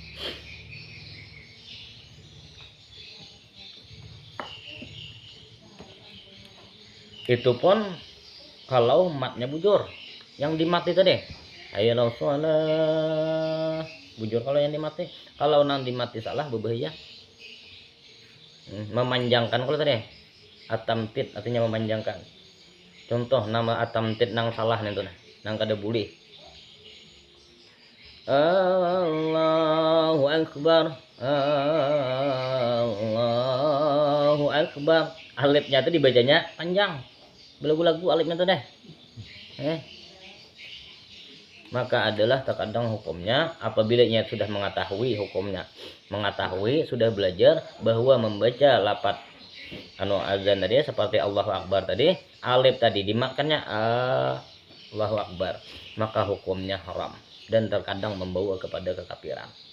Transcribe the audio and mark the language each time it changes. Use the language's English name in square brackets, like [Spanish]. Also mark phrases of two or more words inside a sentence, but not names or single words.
[Banjar] Itu pun kalau matnya bujur, yang dimati tadi [Arabic] حي على الصلاة [Banjar] bujur kalau yang dimati. Kalau nang dimati salah berbahaya. Memanjangkan kalau tadi at-tamtid artinya memanjangkan. Contoh nama at-tamtid nang salah nih tuh, nang kada boleh. [Arabic] الله أكبر، الله أكبر. [Banjar] Alifnya itu dibacanya panjang, belagu-lagu alifnya tuh deh. [Indonesian] Maka adalah terkadang hukumnya apabila ia sudah mengetahui hukumnya, sudah belajar bahwa membaca lapat azan tadi seperti [Arabic] الله أكبر [Indonesian] tadi, alif tadi dimakannya [Arabic] الله أكبر, [Indonesian] maka hukumnya haram dan terkadang membawa kepada kekafiran.